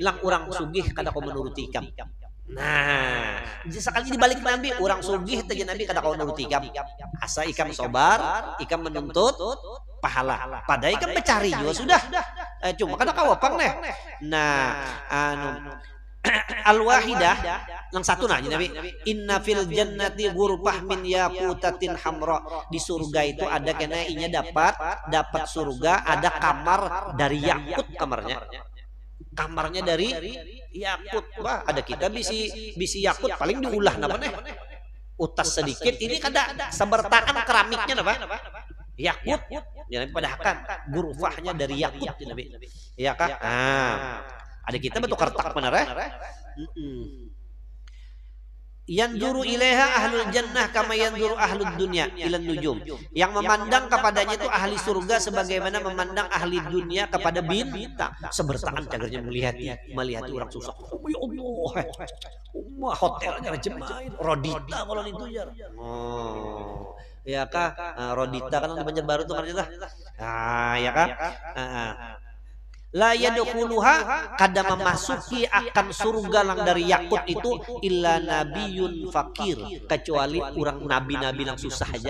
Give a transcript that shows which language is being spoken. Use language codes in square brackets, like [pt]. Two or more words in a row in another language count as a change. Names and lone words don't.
[bjn] Lang orang sugih kada kau menuruti ikam. Nah, sekali dibalik Nabi, orang sugih teh Nabi kada kau nuruti ikam. Asa ikam sabar, ikam menuntut pahala. Padahal ikam mencari juga sudah. Cuma kada kau apang nih. Nah, al-wahidah yang satu nah Nabi, [ar] إن في الجنة غرفة من ياقوتة حمراء. [bjn] Di surga itu ada kena inya dapat surga ada kamar dari yakut kamarnya dari yakut. Wah, ada kita bisi yakut paling diulah napa nih? Utas sedikit ini kada sebertaan keramiknya napa? Yakut. Ya Nabi padahalkan ghurfahnya dari yakut Nabi. Ya kah? Ada kita betul kertak benar ya? [ar] ينظر إليها أهل الجنة كما ينظر أهل الدنيا إلى النجوم. [bjn] Yang memandang kepadanya itu ahli surga sebagaimana memandang ahli dunia kepada bintang. Sebertaan cagernya melihat orang susah. Oh ya Allah. Hotelnya jemain Rodita kalau itu ya. Ya kah? Rodita kan di Banjarbaru tuh Marjita. Ya kah? [ar] لا يدخلها [bjn] kada memasuki akan surga lang dari yakut itu [ar] إلا نبي فقير, [bjn] kecuali orang nabi-nabi yang susah aja.